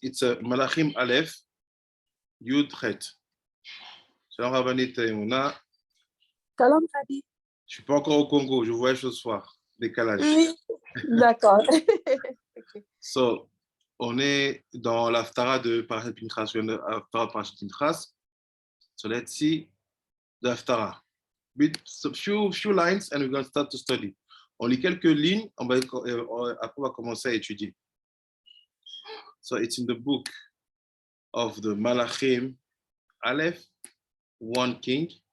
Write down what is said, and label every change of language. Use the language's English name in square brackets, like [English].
[English] It's Malachim Aleph, Yud Chet. [Hebrew] Shalom Rabbanit Emunah. Shalom, Rabbi. [French] Je suis pas encore au Congo, je voyage ce soir. Décalage. Oui, d'accord. So, on est dans l'Haftara de Parashat Pinhas. [English] L'Haftara de Parashat Pinhas. So let's see the Haftara. With a few lines and we're going to start to study. [French] On lit quelques lignes, après on va commencer à étudier. [English] So it's in the book of the Malachim Aleph, 1 King.